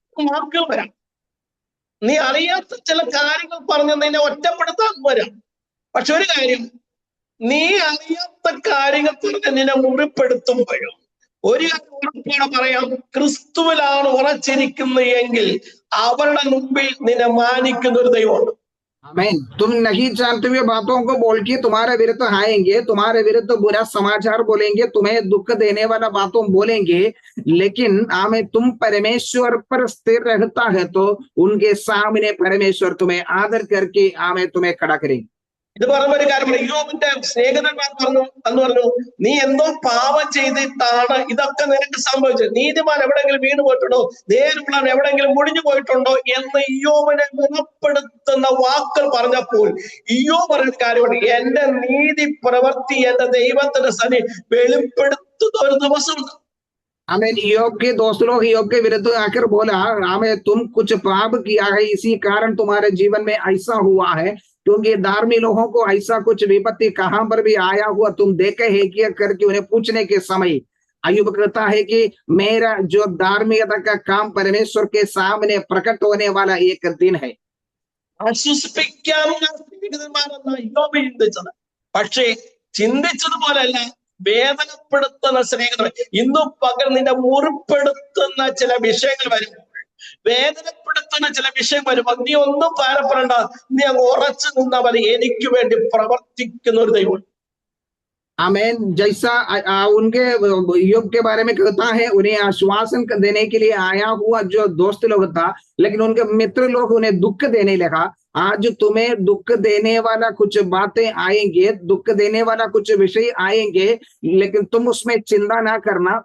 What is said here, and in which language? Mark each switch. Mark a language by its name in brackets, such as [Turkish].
[Malayalam] വാക്കുകൾ വരാം, നീ അറിയാത്ത ചില കാര്യങ്ങൾ പറഞ്ഞ് നിന്നെ ഒറ്റപ്പെടുത്താൻ വരാം. പക്ഷെ ഒരു കാര്യം, നീ അറിയാത്ത കാര്യങ്ങൾ പറഞ്ഞ് നിന്നെ മുറിപ്പെടുത്തുമ്പോഴും ഒരു കാര്യം ഉറപ്പോടെ പറയാം, ക്രിസ്തുവിലാണ് ഉറച്ചിരിക്കുന്നത് എങ്കിൽ അവരുടെ മുമ്പിൽ നിന്നെ മാനിക്കുന്ന ഒരു ദൈവമുണ്ട്. [Hindi] आमीन। तुम नहीं जानते हुए बातों को बोल के तुम्हारे विरुद्ध आएंगे, तुम्हारे विरुद्ध बुरा समाचार बोलेंगे, तुम्हें दुख देने वाला बातों बोलेंगे, लेकिन आमीन, तुम परमेश्वर पर स्थिर रहता है तो उनके सामने परमेश्वर तुम्हें आदर करके आमीन तुम्हें खड़ा करेंगे। [Malayalam] ഇത് പറയുന്ന ഒരു കാര്യമാണ്. യോബിന്റെ സ്നേഹിതന്മാർ പറഞ്ഞു, നീ എന്തോ പാപം ചെയ്തിട്ടാണ് ഇതൊക്കെ നിനക്ക് സംഭവിച്ചത്. നീതിമാൻ എവിടെയെങ്കിലും വീണ് പോയിട്ടുണ്ടോ, നേരുള്ളവൻ എവിടെയെങ്കിലും മുടിഞ്ഞു പോയിട്ടുണ്ടോ എന്ന് യോബിനെ ഗുണപ്പെടുത്തുന്ന വാക്കുകൾ പറഞ്ഞപ്പോൾ യോബ് പറയുന്ന കാര്യമാണ്, എന്റെ നീതി പ്രവൃത്തി എന്റെ ദൈവത്തിന്റെ സന്നി വെളിപ്പെടുത്തുന്ന ഒരു ദിവസമുണ്ട്. [Hindi] आमीन। योग के दोस्त लोग योग के विरुद्ध आकर बोला, आमीन, तुम कुछ पाप किया है, इसी कारण तुम्हारे जीवन में ऐसा हुआ है, क्योंकि धार्मिक लोगों को ऐसा कुछ विपत्ति कहां पर भी आया हुआ तुम देखे है क्या करके उन्हें पूछने के समय अय्यूब कहता है कि मेरा जो धार्मिकता का काम परमेश्वर के सामने प्रकट होने वाला एक दिन है। [Malayalam] ആശ്വസിപ്പിക്കാനുള്ള സ്നേഹിതന്മാരെന്ന യോബ് ചിന്തിച്ചത്, പക്ഷേ ചിന്തിച്ചതുപോലല്ല വേദനപ്പെടുത്തുന്ന സ്നേഹിതർ. ഇന്നും പകൽ നിന്നെ മുറിപ്പെടുത്തുന്ന ചില വിഷയങ്ങൾ വരുമ്പോൾ, വേദനപ്പെടുത്തുന്ന ചില വിഷയം വരുമ്പോൾ നീ ഒന്നും ഭാരപ്പെടേണ്ട, നീ അങ്ങ് ഉറച്ചു നിന്നാൽ മതി. എനിക്ക് വേണ്ടി പ്രവർത്തിക്കുന്ന ഒരു ദൈവം. [Hindi] आमीन। जैसा उनके योग के बारे में कहता है, उन्हें आश्वासन देने के लिए आया हुआ जो दोस्त लोग था, लेकिन उनके मित्र लोग उन्हें दुख देने लगा। आज तुम्हें दुख देने वाला कुछ बातें आएंगे, दुख देने वाला कुछ विषय आएंगे, लेकिन तुम उसमें चिंता ना करना।